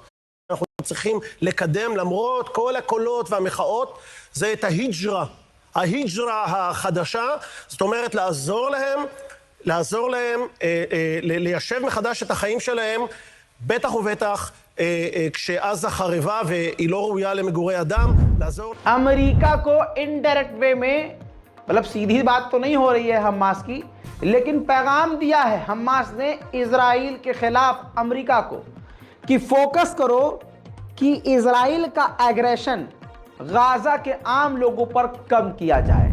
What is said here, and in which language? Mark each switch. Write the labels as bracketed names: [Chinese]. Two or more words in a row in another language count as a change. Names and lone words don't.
[Hebrew] אנחנו צריכים לקדם, למרות כל הקולות והמחאות, זה את ההיג'רה החדשה, זאת אומרת לעזור להם ליישב מחדש את החיים שלהם, בטח ובטח כשעזה חרבה והיא לא ראויה למגורי אדם, לעזור... [Hindi] अमेरिका को [English] indirect way [Hindi] में, मतलब सीधी बात तो नहीं हो रही है हमास की, लेकिन पैगाम दिया है हमास ने इजराइल के खिलाफ अमेरिका को कि फोकस करो कि इजराइल का एग्रेशन गाजा के आम लोगों पर कम किया जाए।